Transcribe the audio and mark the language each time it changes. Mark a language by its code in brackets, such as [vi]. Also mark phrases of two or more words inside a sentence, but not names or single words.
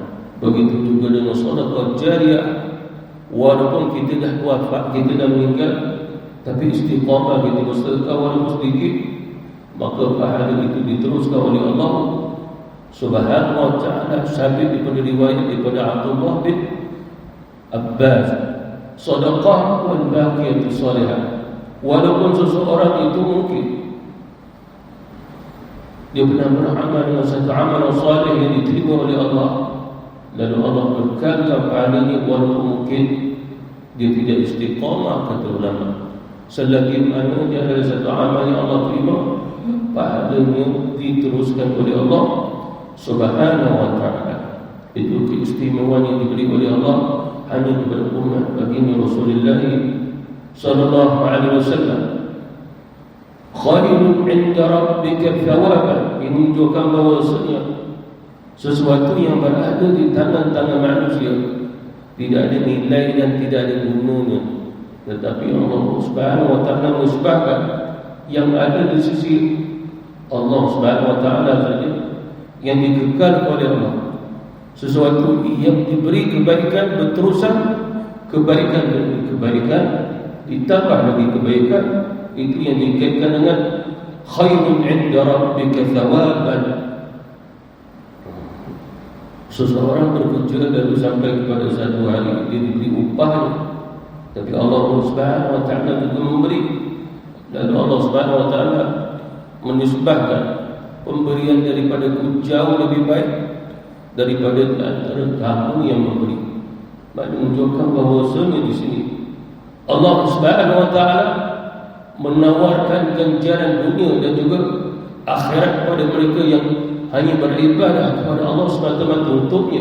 [ms] Begitu juga dengan sedekah jariyah. Walaupun kita dah wafat, kita dah meninggal, tapi istiqamah kita bersedekah walaupun sedikit, maka pahala itu diteruskan oleh Allah [ar] سبحانه وتعالى. [ms] Sabit daripada riwayat daripada Abdullah bin Abbas, sedekah [ar] والباقيات الصالحات, [ms] walaupun seseorang itu mungkin dia pernah beramal dengan satu amal salih yang diterima oleh Allah, lalu Allah berkata pahalanya walaupun mungkin dia tidak istiqamah, kata ulama. Selagi mana dia ada satu amal yang Allah terima, pahalanya diteruskan oleh Allah [ar] سبحانه وتعالى. [ms] Itu keistimewaan yang diberi oleh Allah hanya kepada umat baginda Rasulullah [ar] صلى الله عليه وسلم. خير عند ربك ثوابا, [ms] menunjukkan bahawasanya sesuatu yang berada di tangan-tangan manusia tidak ada nilai dan tidak ada gunanya, tetapi Allah [ar] سبحانه وتعالى [ms] menisbahkan yang ada di sisi Allah [ar] سبحانه وتعالى [ms] saja yang dikekal oleh Allah. Sesuatu yang diberi kebaikan berterusan, kebaikan demi kebaikan, ditambah lagi kebaikan, itu yang dikaitkan dengan [ar] خير عند ربك ثوابا. [ms] Seseorang bekerja lalu sampai kepada satu hari dia diberi upahnya, tapi Allah [ar] سبحانه وتعالى [ms] juga memberi. Dan Allah [ar] سبحانه وتعالى [ms] menisbahkan pemberian daripada jauh lebih baik daripada antara kamu yang memberi. Menunjukkan bahawasanya di sini Allah [ar] سبحانه وتعالى [ms] menawarkan ganjaran dunia dan juga akhirat kepada mereka yang hanya beribadah kepada Allah semata-mata untuknya.